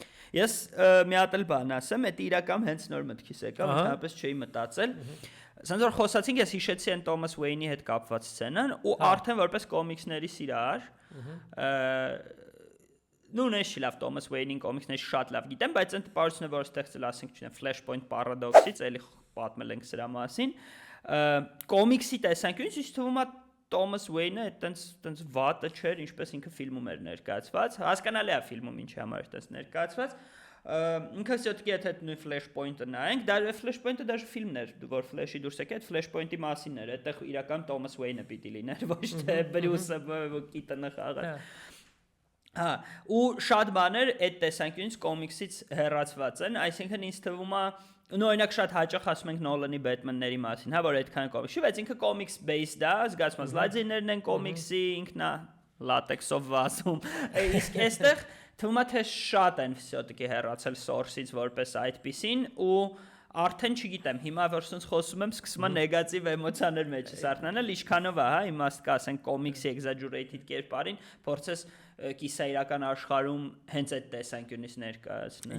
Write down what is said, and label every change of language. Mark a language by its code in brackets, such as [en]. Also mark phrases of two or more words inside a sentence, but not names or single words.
[hy] Ես մի հատ էլ բան ասեմ, այդ իրական հենց նոր մտքիս եկավ, ընդհանրապես չէի մտածել։ Սենց որ խոսացինք, ես հիշեցի այն Թոմաս Ուեյնի հետ կապված սցենան ու արդեն որպես կոմիքսների սիրահար նույնիսկ լավ Թոմաս Ուեյնին կոմիքսների շատ լավ գիտեմ, բայց այն տպարությունը, որ ստեղծել ասենք, չունեմ Flashpoint Paradox-ից, էլի պատմել ենք սրա մասին, կոմիքսի տեսանկյունից ինձ թվում է Թոմաս Ուեյնը այտենց վատը չէր, ինչպես ինքը ֆիլմում էր ներկայացված, հասկանալի է ֆիլմում ինչի համար այտենց ներկայացված, ինքը все-таки եթե նույն Flashpoint-ը նայենք, դա Flashpoint-ը դաժե ֆիլմն էր, որ Flash-ի դուրս եկել, Flashpoint-ի մասին էր, այդտեղ իրական Թոմաս Ուեյնը պիտի լիներ, ոչ թե Բրյուսը Կիտոնը խաղալ։ Հա, ու շատ բաներ այդ տեսանկյունից կոմիքսից հեռացված են, այսինքն ինձ թվում է օրինակ շատ հաճախ ասում ենք Նոլանի Բեթմենների մասին, հա, որ այդքան կոմիքս, բայց ինքը կոմիքս based է, զգացում լայձիներն են կոմիքսի, ինքն է լատեքսով վազում։ Իսկ այստեղ թվում է թե շատ են все-таки հեռացել source-ից որպես այդպիսին ու արդեն չգիտեմ, հիմա որ sense խոսում եմ, սկսում եմ նեգատիվ էմոցիաներ մեջս արթնանալ, ինչքանով է, հա, իմաստ կա, ասենք կոմիքսի exaggerated կերպարին, փորձես կիսաիրական աշխարհում հենց այդ տեսանկյունից ներկայացնես։